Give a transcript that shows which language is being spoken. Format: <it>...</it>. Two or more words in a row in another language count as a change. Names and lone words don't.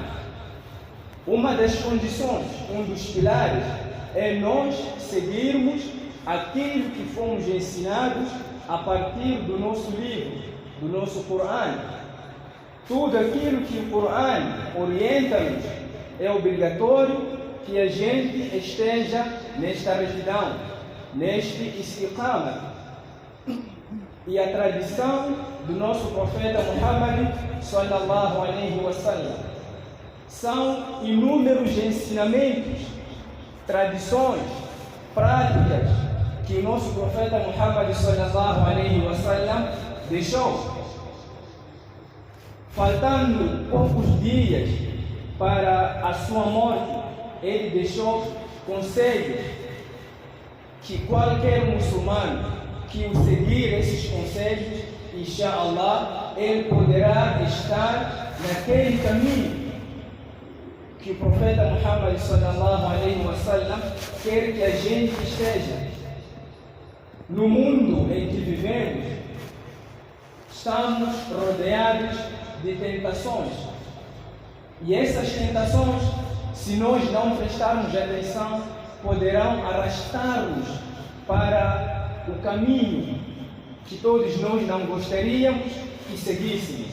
<pt>Uma das condições, um dos pilares, é nós seguirmos aquilo que fomos ensinados a partir do nosso livro, do nosso Corão. Tudo aquilo que o Corão orienta-nos é obrigatório que a gente esteja nesta retidão, neste istiqama. E a tradição do nosso profeta Muhammad</pt> <ar>صلى الله عليه وسلم</ar> <pt>são inúmeros ensinamentos, tradições, práticas que o nosso profeta Muhammad</pt> <ar>صلى الله عليه وسلم</ar> <pt>deixou. Faltando poucos dias para a sua morte, ele deixou conselhos que qualquer muçulmano que o seguir esses conselhos, inshallah, ele poderá estar naquele caminho que o profeta Muhammad</pt> <ar>صلى الله عليه وسلم</ar> <pt>quer que a gente esteja. No mundo em que vivemos, estamos rodeados de tentações. E essas tentações, se nós não prestarmos atenção, poderão arrastar-nos para o caminho que todos nós não gostaríamos que seguíssemos.</pt>